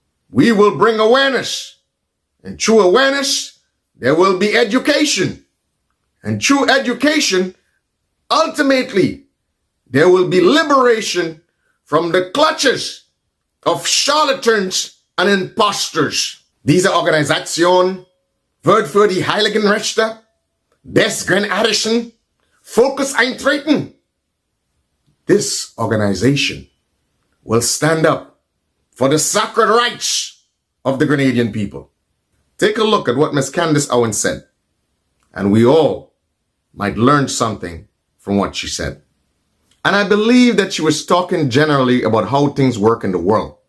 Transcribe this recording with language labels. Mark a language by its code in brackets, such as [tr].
[en] We will bring awareness. And through awareness, there will be education. And through education, ultimately, there will be liberation from the clutches of charlatans and imposters. [de] Diese Organisation wird für die heiligen Rechte des Grenadischen Volkes eintreten. [en] This organization will stand up for the sacred rights of the Grenadian people. Take a look at what Ms. Candace Owen said, and we all might learn something from what she said. And I believe that she was talking generally about how things work in the world.